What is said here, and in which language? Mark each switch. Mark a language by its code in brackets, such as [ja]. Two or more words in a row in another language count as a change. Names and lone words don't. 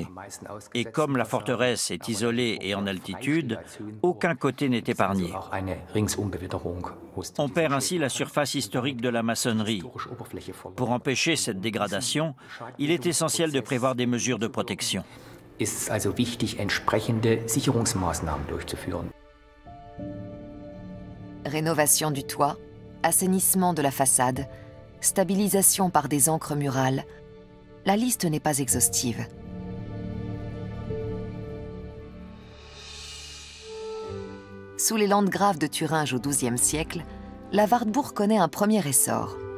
[fr] Et comme la forteresse est isolée et en altitude, aucun côté n'est épargné. On perd ainsi la surface historique de la maçonnerie. Pour empêcher cette dégradation, il est essentiel de prévoir des mesures de protection. [de] Ist es also wichtig, entsprechende Sicherungsmaßnahmen durchzuführen. [fr] Rénovation du toit, assainissement de la façade, stabilisation par des ancres murales. La liste n'est pas exhaustive. Sous les landgraves de Thuringe au XIIe siècle, la Wartburg connaît un premier essor.